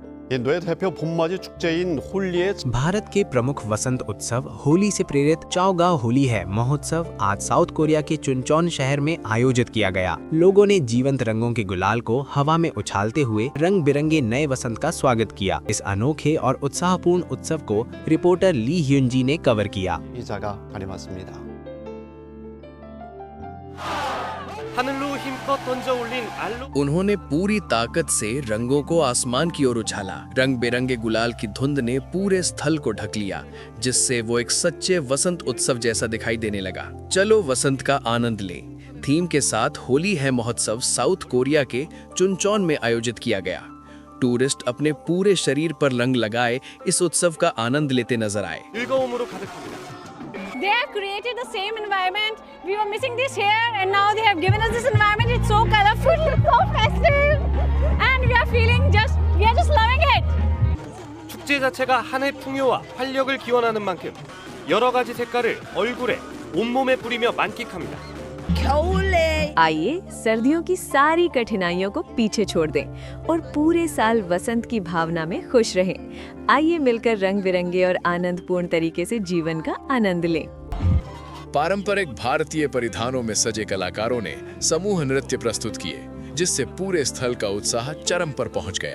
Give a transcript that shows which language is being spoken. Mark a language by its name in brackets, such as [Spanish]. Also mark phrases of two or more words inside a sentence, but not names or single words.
[Korean] 뇌 대표 봄맞이 축제인 홀리의 [Hindi] भारत के प्रमुख वसंत उत्सव होली से प्रेरित चाओगाओ होली है महोत्सव आज साउथ कोरिया के चुनचौन शहर में आयोजित किया गया। लोगों ने जीवंत रंगों के गुलाल को हवा में उछालते हुए रंग बिरंगे नए वसंत का स्वागत किया। इस अनोखे और उत्साहपूर्ण उत्सव को रिपोर्टर ली ह्यूनजी ने कवर किया। [Korean] 기자가 다녀왔습니다. [Hindi] उन्होंने पूरी ताकत से रंगों को आसमान की ओर उछाला। रंग बिरंगे गुलाल की धुंध ने पूरे स्थल को ढक लिया, जिससे वो एक सच्चे वसंत उत्सव जैसा दिखाई देने लगा। चलो वसंत का आनंद लें थीम के साथ होली है महोत्सव साउथ कोरिया के चुनचौन में आयोजित किया गया। टूरिस्ट अपने पूरे शरीर पर रंग लगाए इस उत्सव का आनंद लेते नजर आए। [English] They have created the same environment. We were missing this here, and now they have given us this environment. It's so colorful, it's so festive, and we are just loving it. [Korean] 축제 자체가 한해 풍요와 활력을 기원하는 만큼 여러 가지 색깔을 얼굴에 온몸에 뿌리며 만끽합니다. [Hindi] आइए सर्दियों की सारी कठिनाइयों को पीछे छोड़ दें और पूरे साल वसंत की भावना में खुश रहें। आइए मिलकर रंग बिरंगे और आनंदपूर्ण तरीके से जीवन का आनंद लें। पारंपरिक भारतीय परिधानों में सजे कलाकारों ने समूह नृत्य प्रस्तुत किए, जिससे पूरे स्थल का उत्साह चरम पर पहुंच गया।